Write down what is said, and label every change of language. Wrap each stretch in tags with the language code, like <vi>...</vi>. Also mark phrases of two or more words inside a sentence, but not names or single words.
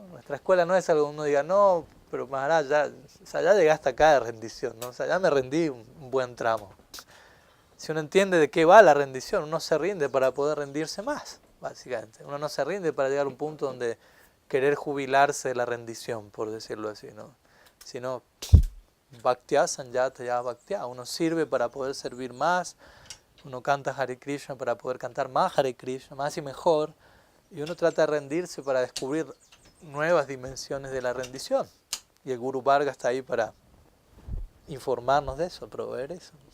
<es>Nuestra escuela no es algo que uno diga, no, pero Maharaj, ya, o sea, ya llegaste acá de rendición, ¿no? O sea, ya me rendí un buen tramo. Si uno entiende de qué va la rendición, uno se rinde para poder rendirse más, básicamente. Uno no se rinde para llegar a un punto donde querer jubilarse de la rendición, por decirlo así, ¿no? Sino,</es> <sa>bhaktya sanyata ya bhaktya.</sa> <es>Uno sirve para poder servir más, uno canta Hare Krishna para poder cantar más Hare Krishna, más y mejor, y uno trata de rendirse para descubrir nuevas dimensiones de la rendición. Y el Guru Varga está ahí para informarnos de eso, proveer eso.</es>